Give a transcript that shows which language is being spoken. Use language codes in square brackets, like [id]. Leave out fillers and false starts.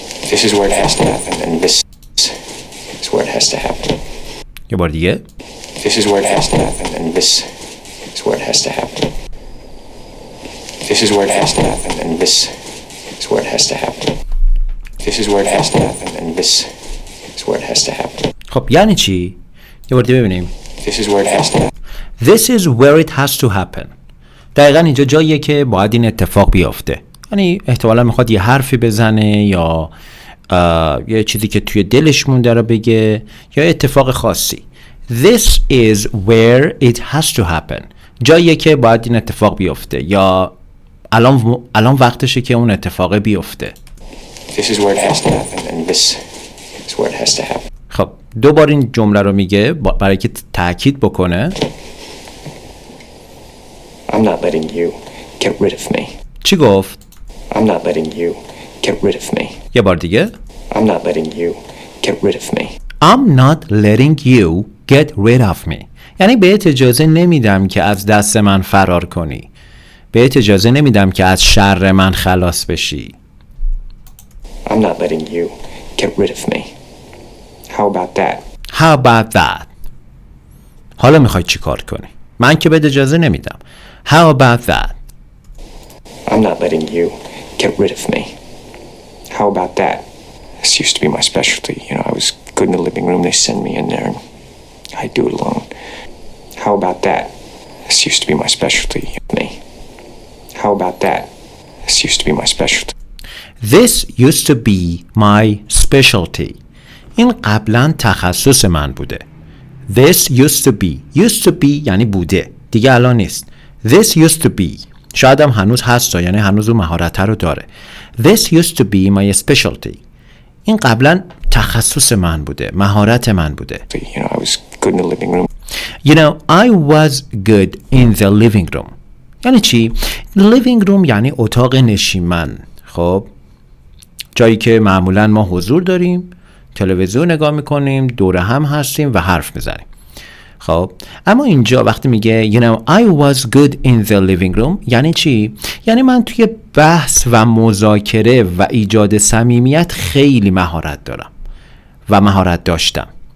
[en] This is where it has to happen, and this is where it has to happen. [fa] یه بار دیگه. [en] This is where it has to happen, and this is where it has to happen. This is where it has to happen, and this is where it has to happen. This is where it has to happen, and this is where it has to happen. [fa] خب یعنی چی؟ یه بار دیگه ببینیم. [en] This is where it has to happen. This is where it has to happen. [fa] دقیقا اینجا جاییه که باید این اتفاق بیافته. یعنی احتمالا میخواد یه حرفی بزنه یا یه چیزی که توی دلش مونده رو بگه یا اتفاق خاصی. [en] This is where it has to happen. [fa] جاییه که باید این اتفاق بیفته یا الان وقتشه که اون اتفاق بیفته. [en] This is where it has to happen, and this is where it has to happen. [fa] خب دوبار این جمله رو میگه برای که تأکید بکنه. [en] I'm not letting you get rid of me. [fa] چی گفت؟ [en] I'm not letting you get rid of me. [fa] یه بار دیگه. [en] I'm not letting you get rid of me. I'm not letting you get rid of me. [fa] یعنی بهت اجازه نمیدم که از دست من فرار کنی. بهت اجازه نمیدم که از شر من خلاص بشی. [en] I'm not letting you get rid of me. How about that? How about that? [fa] حالا میخوای چی کار کنی؟ من که بهت اجازه نمیدم. [en] How about that? I'm not letting you get rid of me. How about that? This used to be my specialty. You know, I was good in the living room. They send me in there and I do it alone. How about that? This used to be my specialty. Me. How about that? This used to be my specialty. This used to be my specialty. [fa] این قبلا تخصص من بوده. [en] This used to be. Used to be [fa] یعنی بوده. دیگه الان نیست. [en] This used to be. [fa] شاید هم هنوز هست یعنی هنوز اون مهارت رو داره. [en] This used to be my specialty. [fa] این قبلا تخصص من بوده. مهارت من بوده. [en] You know, I was good in the living room. You know, I was good in the living room. [fa] یعنی چی؟ [en] living room [fa] یعنی اتاق نشیمن. خب جایی که معمولا ما حضور داریم، تلویزیون نگاه میکنیم، دور هم هستیم و حرف میزنیم. خب اما اینجا وقتی میگه [en] you know I was good in the living room [fa] یعنی چی؟ یعنی من توی بحث و مذاکره و ایجاد صمیمیت خیلی مهارت دارم و مهارت داشتم.